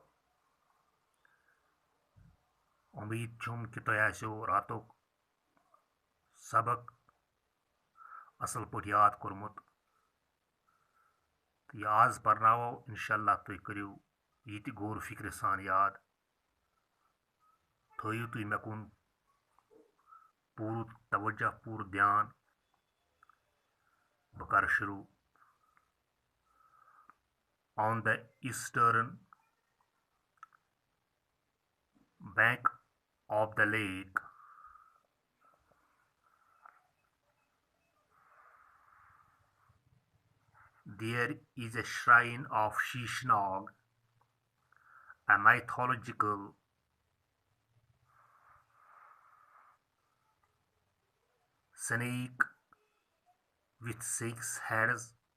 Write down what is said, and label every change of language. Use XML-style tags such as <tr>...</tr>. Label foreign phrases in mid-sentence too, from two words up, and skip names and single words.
<ks>उम्मीद छुम कि तुह आसो रातुक सबक असल पट याद कोरमुत। तो यह आज परनावो इंशाल्लाह तुह करियो यह गौर फिक्र सान याद। थोयु तुह मे कुन पूर तवज्जो पूर ध्यान। बह कर शुरू।</ks> <en>On the eastern bank of the lake, there is a shrine of Shishnag, a mythological snake with 6 heads.</en>